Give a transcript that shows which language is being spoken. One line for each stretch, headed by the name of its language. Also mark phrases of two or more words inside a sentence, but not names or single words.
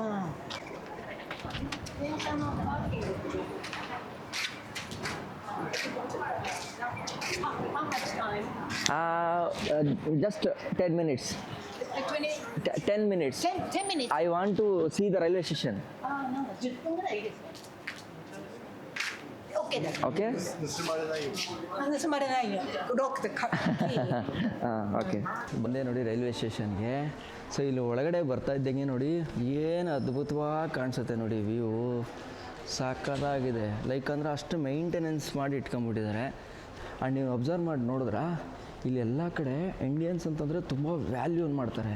English: How much time? Just 10 minutes. 20? 10 minutes. 10 minutes. I want to see the railway station.
Japanese: No, 10 分ぐらいいいですね。OK だ。
English: Okay?
Japanese: 盗まれないよ。ロックでキー。
Kannada: ಓಕೆ. ಬಂದೆ ನೋಡಿ
English: railway station.
Kannada: ಸೊ ಇಲ್ಲಿ ಒಳಗಡೆ ಬರ್ತಾ ಇದ್ದಂಗೆ ನೋಡಿ ಏನು ಅದ್ಭುತವಾಗಿ ಕಾಣಿಸುತ್ತೆ ನೋಡಿ ವ್ಯೂ. ಸಾಕಾಗಿದೆ. ಲೈಕ್ ಅಂದರೆ ಅಷ್ಟು ಮೇಂಟೆನೆನ್ಸ್ ಮಾಡಿ ಇಟ್ಕೊಂಡ್ಬಿಟ್ಟಿದ್ದಾರೆ. ಆ್ಯಂಡ್ ನೀವು ಅಬ್ಸರ್ವ್ ಮಾಡಿ ನೋಡಿದ್ರೆ ಇಲ್ಲಿ ಎಲ್ಲ ಕಡೆ ಇಂಡಿಯನ್ಸ್ ಅಂತಂದರೆ ತುಂಬ ವ್ಯಾಲ್ಯೂನ್ ಮಾಡ್ತಾರೆ.